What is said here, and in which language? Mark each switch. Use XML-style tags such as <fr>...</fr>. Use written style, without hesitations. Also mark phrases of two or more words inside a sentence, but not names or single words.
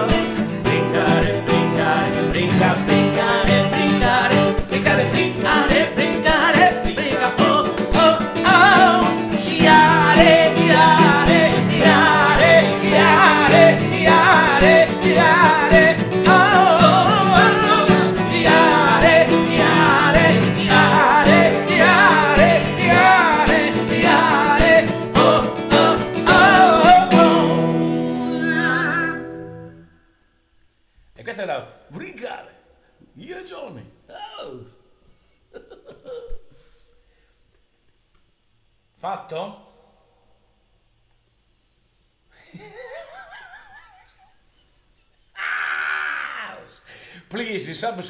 <it>Brincare, brincare, brinca, brincare, brincare, brincare, brincare, brincare, brinca, oh, oh, oh. Girare, girare, girare, girare, girare, girare, oh, oh, oh. Girare, girare, girare, girare, girare, girare, oh, oh, oh, oh. E questa era Brincare, io e Johnny. Oh. Fatto?</it> <en>Please subscribe.</en>